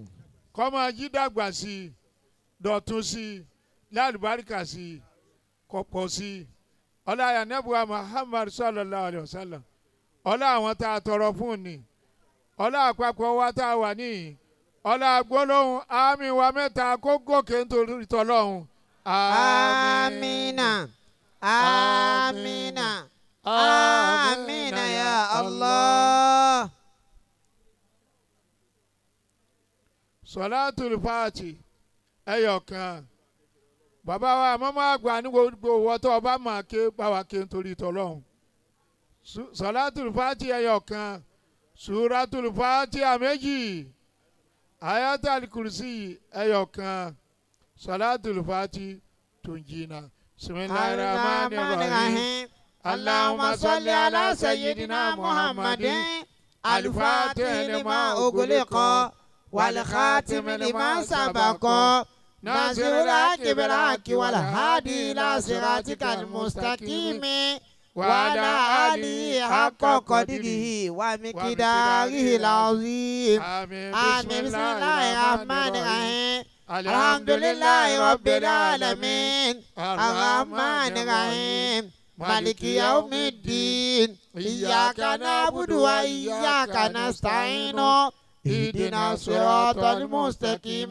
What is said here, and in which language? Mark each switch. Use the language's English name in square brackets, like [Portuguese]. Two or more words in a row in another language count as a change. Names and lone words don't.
[Yoruba] kọ́ máa jí dàgbà sí i, dọ̀tún sí i, lálùbáríkà sí i, kọ̀pọ̀ sí i. ọlá ànábì Muhammad [Arabic] صلى الله عليه وسلم, [Yoruba] ọlá àwọn tá a tọrọ fún ni, ọlá àpapọ̀ wa tá a wà níyì, ọlá gbólóhùn àmín wa mẹ́ta kó gòkè nítorí tọ́lọ́hún. Amina. Amina. [Arabic] آمين يا الله. [Yoruba] Salatul Fati ẹyọkan. bàbá wa mọ́mọ́ àgbà ní gbogbo wọ́tọ́ ọba máa ké báwa ké nítorí tọ́lọ́hún. Salatul Fati ẹyọkan. Suratul Fati àméjì. Ayatul Kursi ẹyọkan. Salatul Fati tunjina. [Arabic] بسم الله الرحمن الرحيم. اللهم صل على سيدنا محمد الفاتح لما أغلق والخاتم لما سبق ناصر الحق بالحق والهادي إلى صراطك المستقيم وعلى آله حق قدره ومقداره العظيم. Amin. بسم الله الرحمن الرحيم الحمد لله رب العالمين. الرحمن الرحيم مالك يوم الدين. إياك نعبد وإياك نستعين. اهدنا الصراط المستقيم.